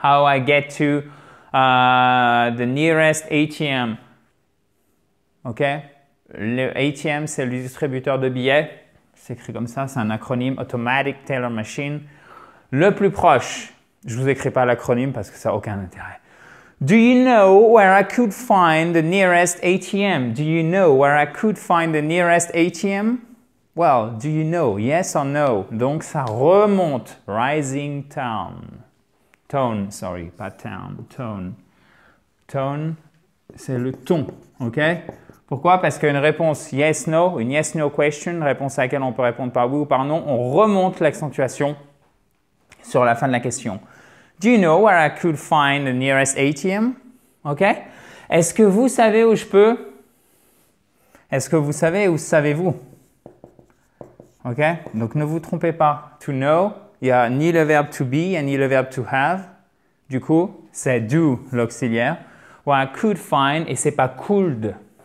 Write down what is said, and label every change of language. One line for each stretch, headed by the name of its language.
English: How I get to the nearest ATM. OK?
French: Le ATM, c'est le distributeur de billets. C'est écrit comme ça, c'est un acronyme Automatic Teller Machine. Le plus proche, je ne vous écris pas l'acronyme parce que ça n'a aucun intérêt.
English: Do you know where I could find the nearest ATM? Do you know where I could find the nearest ATM? Well, do you know? Yes or no?
French: Donc, ça remonte.
English: Rising tone. Tone, sorry, pas town. Tone.
French: Tone, c'est le ton. OK? Pourquoi? Parce qu'une réponse yes-no, une yes-no question, une réponse à laquelle on peut répondre par oui ou par non, on remonte l'accentuation sur la fin de la question.
English: Do you know where I could find the nearest ATM? OK?
French: Est-ce que vous savez où je peux? Est-ce que vous savez où savez-vous? OK? Donc, ne vous trompez pas. To know, il n'y a ni le verbe to be, ni le verbe to have. Du coup, c'est do l'auxiliaire. Where I could find, et c'est pas could.